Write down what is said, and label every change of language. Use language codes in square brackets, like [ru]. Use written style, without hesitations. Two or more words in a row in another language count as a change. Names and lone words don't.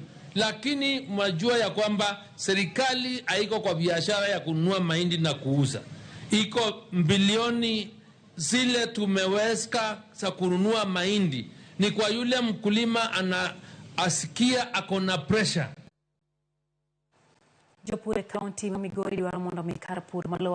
[sw] Lakini mwajua ya kwamba serikali haiko kwa biashara ya kununua mahindi na kuuza. Iko bilioni zile tumeweka za kununua mahindi ni kwa yule mkulima asikia akona pressure. [luo] Jopure county Migori dwaro mondo mi kar pur malo